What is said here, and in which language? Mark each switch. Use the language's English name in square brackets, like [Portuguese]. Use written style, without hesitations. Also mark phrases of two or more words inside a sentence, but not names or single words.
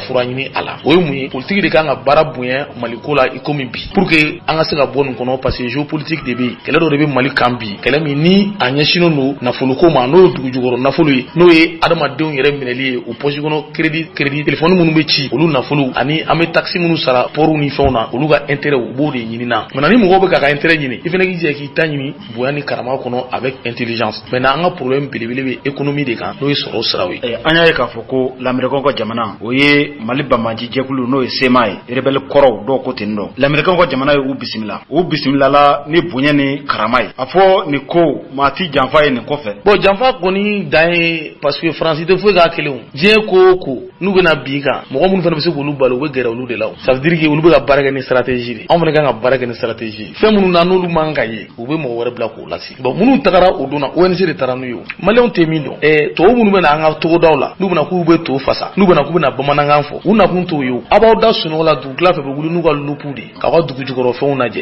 [Bambara] fura ɲini a la o ye mun ye politique de kan ka baara bonya Maliko la i komi bi [French] pour que [Bambara] an ka se ka bɔ nin kɔnɔ [French] parce que [Bambara] géopolitique de bɛ yen kɛlɛ dɔ de bɛ Mali kan bi kɛlɛ min ni a ɲɛsinnen don nafoloko ma n'o ye dugujukɔrɔ nafolo ye n'o ye adamadenw yɛrɛ minɛli ye o poche kɔnɔ [French] crédit téléphone [Bambara] minnu bɛ ci olu nafolo ani an bɛ taxe minnu sara port ni fɛnw na olu ka intérêt u b'o de ɲini na maintenant ni mɔgɔw bɛ k'a ka intérêt ɲini i fana k'i jɛ k'i ta ɲini bonya ni karama kɔnɔ [French] avec intelligence maintenant [Bambara] an ka problème belebele bɛ économie de kan n'o ye sɔrɔ siraw ye. an y'a ye k'a fɔ ko lamɛrikaw ka jamana o ye Mali banbaji jɛkulu n'o ye SEMA ye rebelle kɔrɔw dɔw ko ten dɔn lamɛrikaw ka jamana ye u bisimilala ni bonya ni karama ye a fɔ nin ko maa ti janfa ye nin kɔfɛ. bon janfa kɔni dan ye [French] parce que [Bambara] Faransi tɛ foyi k'a kelen o diɲɛ ko o ko n'u bɛna bin kan mɔgɔ minnu fana bɛ se k'olu balo u bɛ gɛrɛ olu de la o [French] ça veut dire que [Bambara] olu bɛ ka baara kɛ ni stratégie de anw fana kan ka baara kɛ ni stratégie fɛn minnu na n'olu man ka ye u bɛ mɔgɔ wɛrɛ bila k'o lase bon minnu tagara o donna ONG de taara n'u ye o maliyɛnw tɛ min dɔn tɔw minnu bɛ na an ka togodaw la n'u bɛna k'u bɛ to fasa n'u bɛna k'u bɛna bamanankan fɔ u nakun t'o ye a b'aw da sunɔgɔ la dugutila fɛ bɛ wuli n'u ka lupu de k'aw ka dugu jukɔrɔ fɛnw lajɛ